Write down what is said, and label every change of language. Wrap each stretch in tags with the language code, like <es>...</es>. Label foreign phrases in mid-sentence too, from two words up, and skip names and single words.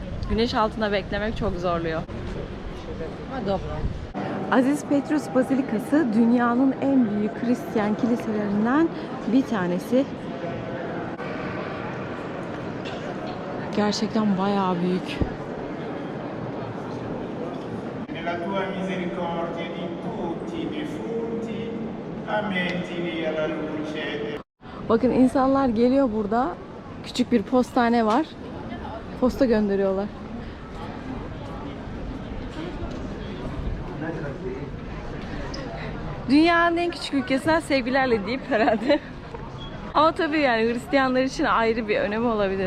<tr>Güneş altında beklemek çok zorluyor. Aziz Petrus Bazilikası dünyanın en büyük Hristiyan kiliselerinden bir tanesi. Gerçekten bayağı büyük.</tr> <it>Nella tua misericordia di tutti i defunti, ammettili alla luce.</it> <tr>Bakın insanlar geliyor burada. Küçük bir postane var. Posta gönderiyorlar. Dünyanın en küçük ülkesinden sevgilerle deyip herhalde. Ama tabii yani Hristiyanlar için ayrı bir önemi olabilir.</tr>